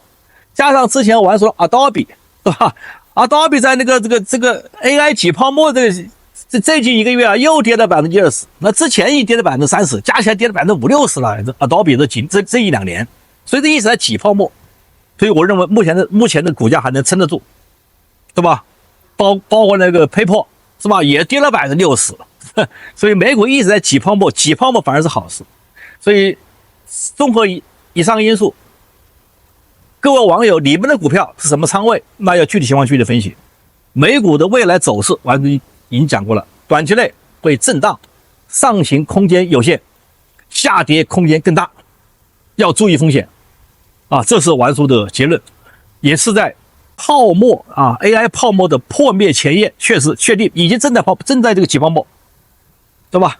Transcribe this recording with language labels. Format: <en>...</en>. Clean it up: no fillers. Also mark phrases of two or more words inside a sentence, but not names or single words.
<zh>加上之前玩叔 Adobe 是吧 ？Adobe 在那個這個 AI 擠泡沫最近一個月啊，又跌了20%，那之前一跌了30%，加起來跌了50-60%了。Adobe 這一兩年，所以這一直在擠泡沫，所以我認為目前的股價還能撐得住，對吧？包括那個 PayPal 是吧，也跌了60%，所以美股一直在擠泡沫，擠泡沫反而是好事。所以綜合以上因素，各位網友，你們的股票是什麼倉位？那要具體情況具體分析。美股的未來走勢，完全已經講過了，短期內會震盪，上行空間有限，下跌空間更大，要注意風險啊！這是玩叔的結論，也是在泡沫啊 AI 泡沫的破滅前夜，確實確定已經正在這個擠泡沫，對吧？</zh>